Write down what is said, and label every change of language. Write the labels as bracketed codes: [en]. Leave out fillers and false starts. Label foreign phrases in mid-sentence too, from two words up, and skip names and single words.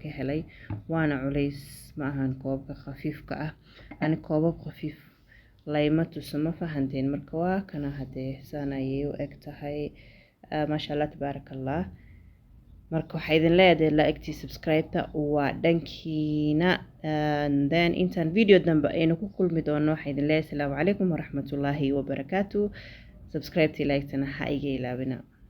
[so] ka helay waana culays ma ahan koobka khafiifka ah ani koobab khafiif layma tusama fahanteen marka waa kana hadee sanayay u eg tahay [ar] ما شاء الله تبارك الله [so] marka waxa idin leeyahay [en] like subscribe [so] waa dhankiina [en] and then [so] intaan video dambe aynu ku kulmi doono waxa idin leeyahay [ar] السلام عليكم ورحمة الله وبركاته [en] subscribe like [so] tana ha iga ilaabina